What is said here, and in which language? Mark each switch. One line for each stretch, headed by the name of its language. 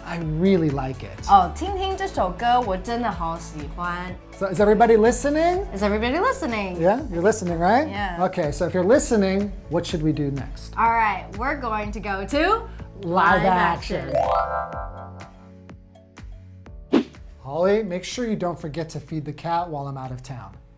English: I really like it.
Chinese: 听听这首歌，我真的好喜欢。
English: So is everybody listening? Is everybody listening? Yeah, you're listening, right? Yeah. Okay, so if you're listening, what should we do next? All right, we're going to go to live action. Holly, make sure you don't forget to feed the cat while I'm out of town.